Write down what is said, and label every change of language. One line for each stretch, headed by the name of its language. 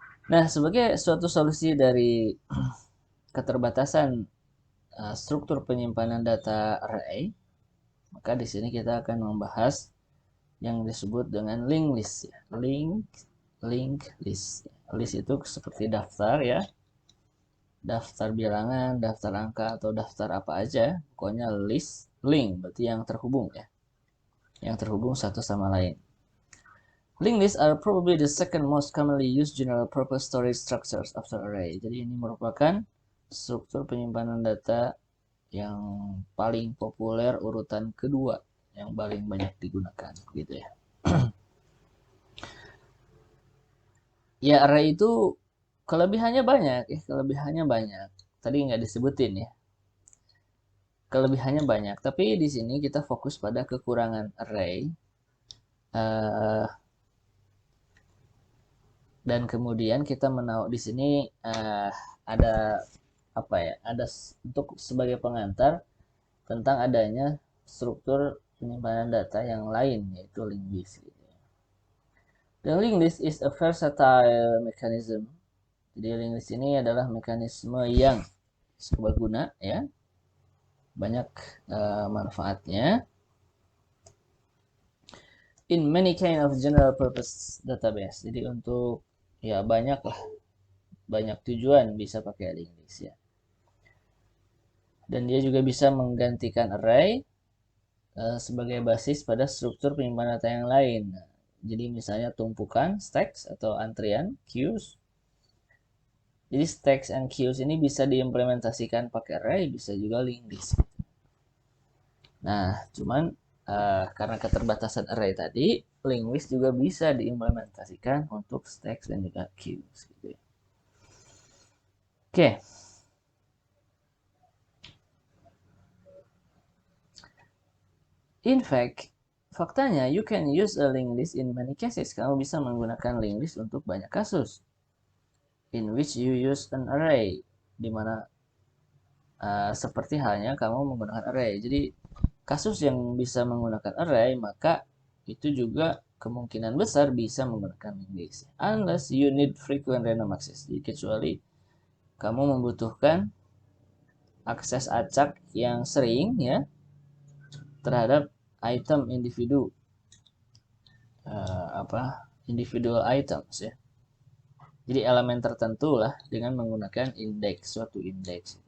Indonesian: Nah, sebagai suatu solusi dari keterbatasan struktur penyimpanan data array, maka di sini kita akan membahas yang disebut dengan linked list ya. Link list. List itu seperti daftar ya. Daftar bilangan, daftar angka atau daftar apa aja, pokoknya list, link berarti yang terhubung ya. Yang terhubung satu sama lain.
English: Linked lists are probably the second most commonly used general purpose storage structures after array.
Indonesian: Jadi ini merupakan struktur penyimpanan data yang paling populer urutan kedua yang paling banyak digunakan gitu ya. Ya array itu kelebihannya banyak ya, kelebihannya banyak. Tadi nggak disebutin ya. Kelebihannya banyak, tapi di sini kita fokus pada kekurangan array. Uh, dan kemudian kita menaruh di sini ada apa ya? Ada untuk sebagai pengantar tentang adanya struktur penyimpanan data yang lain yaitu linked list.
English: The linked list is a versatile mechanism.
Indonesian: Jadi linked list ini adalah mekanisme yang serbaguna ya, banyak manfaatnya.
English: In many kind of general purpose database.
Indonesian: Jadi untuk ya banyak lah, banyak tujuan bisa pakai linked list ya. Dan dia juga bisa menggantikan array sebagai basis pada struktur penyimpanan data yang lain. Nah, jadi misalnya tumpukan, stacks atau antrian, queues. Jadi stacks and queues ini bisa diimplementasikan pakai array, bisa juga linked list. Nah, cuman karena keterbatasan array tadi, linked list juga bisa diimplementasikan untuk stacks dan juga queues. Gitu ya. Oke.
English: In fact,
Indonesian: faktanya
English: you can use a linked list in many cases.
Indonesian: Kamu bisa menggunakan linked list untuk banyak kasus.
English: In which you use an array,
Indonesian: dimana seperti halnya kamu menggunakan array. Jadi kasus yang bisa menggunakan array, maka itu juga kemungkinan besar bisa menggunakan linked list.
English: Unless you need frequent random access.
Indonesian: Jadi kecuali kamu membutuhkan akses acak yang sering ya terhadap item individu individual items ya. Jadi elemen tertentu lah dengan menggunakan indeks, suatu indeks.